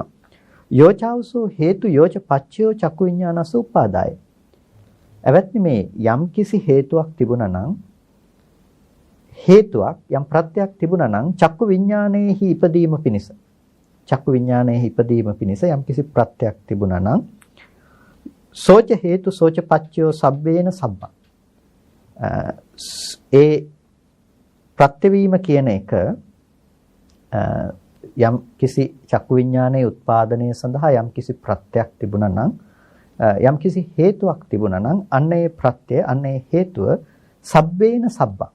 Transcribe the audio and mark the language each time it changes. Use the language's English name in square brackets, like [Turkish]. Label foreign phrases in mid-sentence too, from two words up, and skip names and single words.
[Pali] යෝචාවසෝ හේතු යෝච පච්චයෝ චක්කු විඤ්ඤාණස උපාදාය. [Sinhala] අවත්නි මේ යම් කිසි හේතුවක් තිබුණා නම් හේතුවක් යම් ප්‍රත්‍යක් තිබුණා නම් චක්කු විඤ්ඤාණයෙහි ඉපදීම පිණිස චක්කු විඤ්ඤාණයෙහි ඉපදීම පිණිස යම් කිසි ප්‍රත්‍යක් තිබුණා නම් [Pali] සෝච හේතු සෝච පච්චයෝ සබ්බේන සබ්බං. [Sinhala] ඒ ප්‍රත්‍යවීම කියන එක යම් කිසි චක්කු විඤ්ඤාණයේ උත්පාදනය සඳහා යම් කිසි ප්‍රත්‍යක් තිබුණා නම් යම් කිසි හේතුවක් තිබුණා නම් අන්න ඒ ප්‍රත්‍ය අන්න ඒ හේතුව [Pali] සබ්බේන සබ්බං.